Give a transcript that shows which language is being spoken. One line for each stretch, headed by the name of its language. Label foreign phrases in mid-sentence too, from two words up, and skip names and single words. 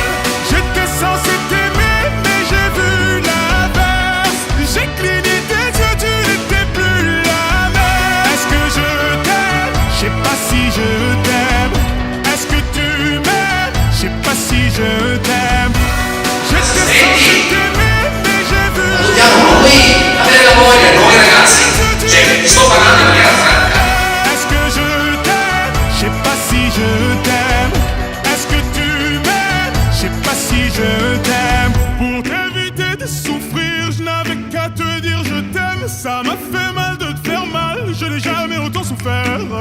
French: J'étais censé t'aimer mais j'ai vu l'inverse. J'ai cligné tes yeux, tu n'étais plus la même. Est-ce que je t'aime? Je sais pas si je t'aime. Est-ce que tu m'aimes? Je sais pas si je t'aime. J'étais censé t'aimer mais j'ai vu
Italian: Dobbiamo noi avere la voglia, noi ragazzi, cioè ti sto parlando in maniera franca.
French: Est-ce que je t'aime? Je sais pas si je t'aime. Est-ce que tu m'aimes? Je sais pas si je t'aime. Pour t'éviter de souffrir, je n'avais qu'à te dire je t'aime. Ça m'a fait mal de te faire mal, je n'ai jamais autant souffert.